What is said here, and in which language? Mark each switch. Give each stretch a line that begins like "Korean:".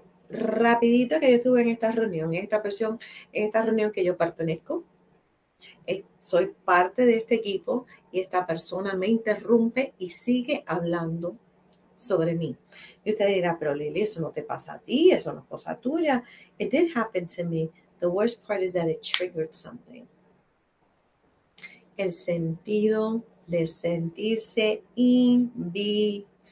Spanish: Rapidito que yo estuve en esta reunión, en esta reunión que yo pertenezco, soy parte de este equipo y esta persona me interrumpe y sigue hablando sobre mí. Y usted dirá, pero Lily, eso no te pasa a ti, eso no es cosa tuya.
English: It did happen to me. The worst part is that it triggered something.
Spanish: El sentido de sentirse invisible.